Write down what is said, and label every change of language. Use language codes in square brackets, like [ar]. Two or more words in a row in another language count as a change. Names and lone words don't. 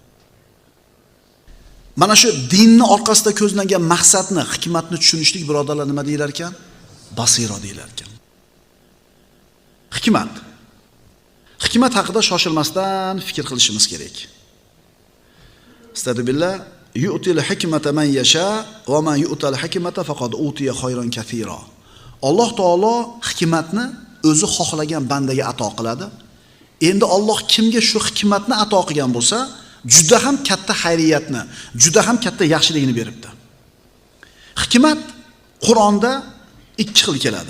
[uz] Mana shu dinning orqasida ko'zlangan maqsadni, hikmatni tushunishlik birodarlar nima deyilar ekan? Basira deyilar ekan. Hikmat. Hikmat haqida shoshilmasdan fikr qilishimiz kerak. [ar] أستغفر الله، يؤتي الحكمة من يشاء ومن يؤت الحكمة فقد أوتي خيرا كثيرا. [uz] Alloh taolo hikmatni o'zi xohlagan bandaga ato qiladi. Endi Alloh kimga shu hikmatni ato qilgan bo'lsa, juda ham katta xayriyatni, juda ham katta yaxshilikni beribdi. Hikmat Qur'onda ikki xil keladi.